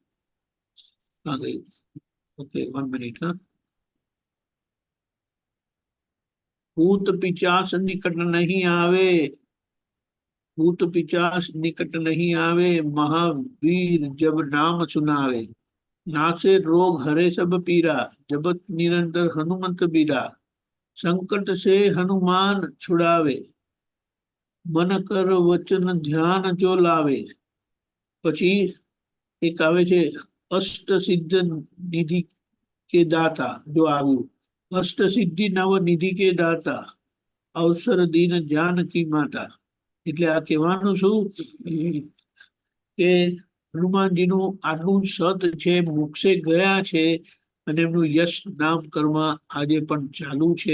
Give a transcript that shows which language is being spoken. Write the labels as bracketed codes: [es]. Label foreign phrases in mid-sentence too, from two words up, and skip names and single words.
[gu] ઓકે, 1 મિનિટ. ભૂત પિચાસ નિકટ નહીં આવે, ભૂત પિચાસ નિકટ નહીં આવે, મહાવીર જબ નામ સુનાવે. [hi] नासे रोग हरे सब पीरा, जबत निरंतर हनुमंत बीरा. संकट से हनुमान छुड़ावे, मन कर वचन ध्यान जो लावे. [gu] પછી એક આવે છે અષ્ટ સિદ્ધ નિધિ કે દાતા. જો આવ્યું અષ્ટ સિદ્ધિ નવ નિધિ કે દાતા, અવસર દીન જાનકી માતા. એટલે આ કહેવાનું શું કે હનુમાનજીનું આટલું સત છે, મોક્ષે ગયા છે અને એમનું યશ નામ કર્મ આજે પણ ચાલુ છે.